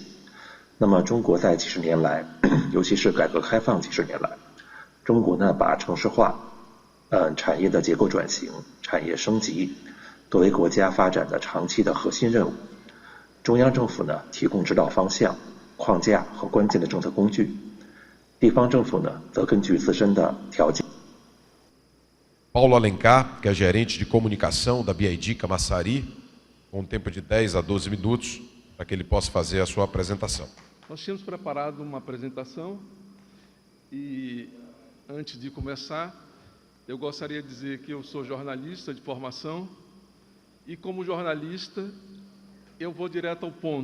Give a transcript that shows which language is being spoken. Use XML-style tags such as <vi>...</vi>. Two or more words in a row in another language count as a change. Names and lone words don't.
<zh>那么中国在几十年来，尤其是改革开放几十年来，中国呢把城市化、产业的结构转型、产业升级作为国家发展的长期的核心任务。中央政府呢提供指导方向、框架和关键的政策工具，地方政府呢则根据自身的条件。</zh> <pt>Paulo Alencar, que é gerente de comunicação da BID Camaçari, com um tempo de 10 a 12 minutos, para que ele possa fazer a sua apresentação. Nós tínhamos preparado uma apresentação e, antes de começar, eu gostaria de dizer que eu sou jornalista de formação e, como jornalista, eu vou direto ao ponto.</pt>